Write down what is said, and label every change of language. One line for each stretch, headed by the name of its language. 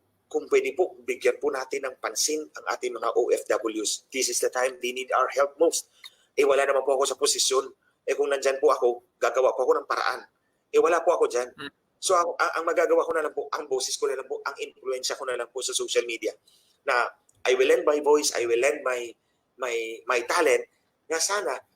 Filipino: Kung pwede po, bigyan po natin ng pansin ang ating mga OFWs.
English: This is the time they need our help most.
Filipino: Wala naman po ako sa posisyon. Kung nandyan po ako, gagawa po ako ng paraan. Wala po ako dyan. So ang magagawa ko na lang po, ang boses ko na lang po, ang influensya ko na lang po sa social media.
English: Na I will lend my voice, I will lend my talent,
Filipino: na sana